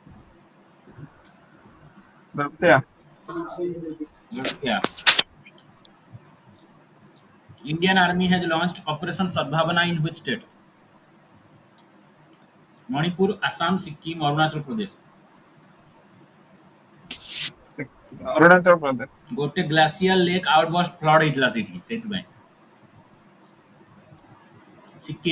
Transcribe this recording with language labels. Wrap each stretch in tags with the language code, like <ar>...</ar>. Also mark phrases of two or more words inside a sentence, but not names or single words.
<or>ରଷିଆ</or> <en>Russia. Indian Army has launched Operation Sadbhavana in which state? Manipur, Assam, Sikkim, Arunachal Pradesh.</en> <or>ଅରୁଣାଚଳ ପ୍ରଦେଶ। ଗୋଟେ</or> <en>glacial lake outburst flood</en> <or>ହେଇଥିଲା ସେଇଠି ସେଇଥିପାଇଁ।</or> <en>Sikkim.</en>